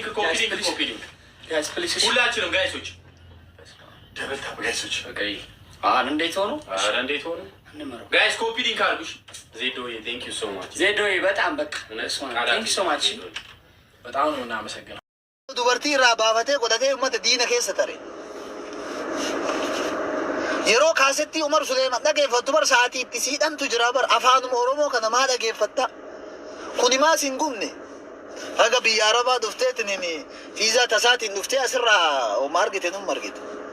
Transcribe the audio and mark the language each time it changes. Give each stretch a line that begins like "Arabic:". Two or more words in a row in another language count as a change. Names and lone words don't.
English: guys please።
Amharic: ሁላችንም ጋይሶች
English: double tap
Amharic: ጋይሶች። እንዴት ሆኖ
English: guys copy link አድርጉሽ። ዜዶዬ thank you so much
Amharic: ዜዶዬ በጣም በቃ
English: thank you so much
Amharic: በጣም ነው እናመሰግናለን።
Oromo: dubartii irraa baafatee godhatee uummata diina keessa tare yeroo kaasetti Umar Suleeman dhageeffattu bar sa'aatii itti siidhamtu jira bar afaanuma Oromoo kana maa dhageeffatta kuni maas hin gubne haga biyya Arabaa dhufteetiin fiizaa tasaatiin dhuftee asirraa oma argite num argite